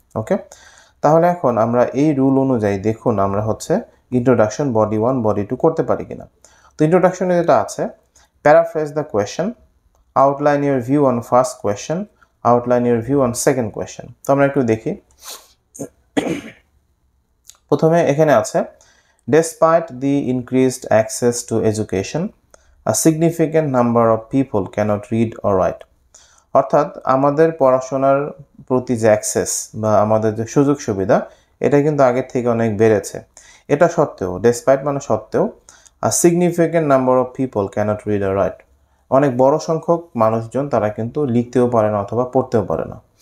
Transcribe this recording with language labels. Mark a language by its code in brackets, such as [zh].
[bn] ওকে, তাহলে এখন আমরা এই রুল অনুযায়ী দেখুন আমরা হচ্ছে ইন্ট্রোডাকশন বডি 1 বডি 2 করতে পারি কিনা। তো ইন্ট্রোডাকশনে যেটা আছে, [en] Paraphrase the question, outline your view on first question, outline your view on second question. [bn] তো আমরা একটু দেখি। প্রথমে এখানে আছে, [en] despite the increased access to education, a significant number of people cannot read or write. [bn] অর্থাৎ আমাদের পড়াশোনার প্রতি যে অ্যাক্সেস বা আমাদের যে সুযোগ সুবিধা এটা কিন্তু আগের থেকে অনেক বেড়েছে। এটা সত্ত্বেও, ডেসপাইট মানে সত্ত্বেও, [en] a significant number of people cannot read or write, [bn] অনেক বড় সংখ্যক মানুষজন তারা কিন্তু লিখতেও পারে না অথবা পড়তেও পারে না।